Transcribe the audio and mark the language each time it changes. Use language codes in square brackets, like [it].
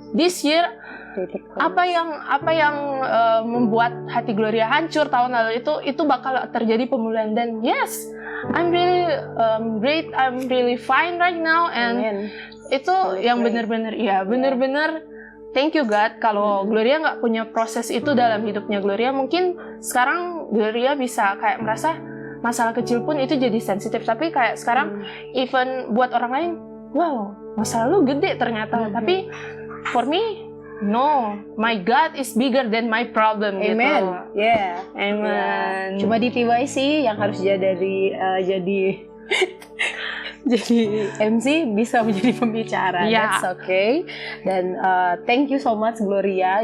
[en] This year, [id] apa yang membuat hati Gloria hancur tahun lalu itu bakal terjadi pemulihan. Dan [en] yes, I'm really great, I'm really fine right now. And Amen. [id] Itu yang benar-benar benar-benar [en] thank you God. [id] Kalau Gloria nggak punya proses itu dalam hidupnya Gloria, mungkin sekarang Gloria bisa kayak merasa masalah kecil pun itu jadi sensitif. Tapi kayak sekarang [en] even [id] buat orang lain, wow, masalah lu gede ternyata. Tapi [en] for me, no, my God is bigger than my problem. Amen. [id] Gitu. Yeah. Amen. Cuma di PYC yang harus jadi MC bisa menjadi pembicara. Yeah. [en] That's okay. [id] Dan [en] thank you so much [id] Gloria.